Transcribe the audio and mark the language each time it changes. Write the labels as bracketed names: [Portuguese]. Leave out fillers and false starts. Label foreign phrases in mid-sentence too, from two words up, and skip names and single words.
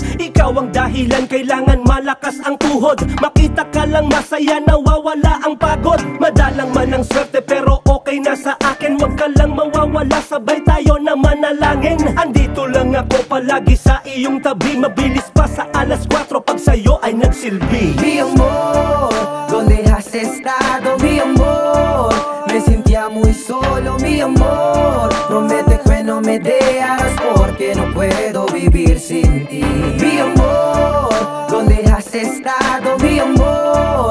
[Filipino] Ikaw ang dahilan, kailangan malakas ang tuhod. Makita ka lang masaya, nawawala ang pagod. Madalang man ang swerte pero okay na sa akin. Huwag ka lang mawawala, sabay tayo na manalangin. Andito lang ako palagi sa iyong tabi. Mabilis pa sa alas 4 pag sa'yo ay nagsilbi. [Spanish] Mi amor, ¿dónde has estado, mi amor? Me sentía muy solo, mi amor. Promete que no me dejarás porque no puedo vivir sin ti. Mi amor, ¿dónde has estado, mi amor?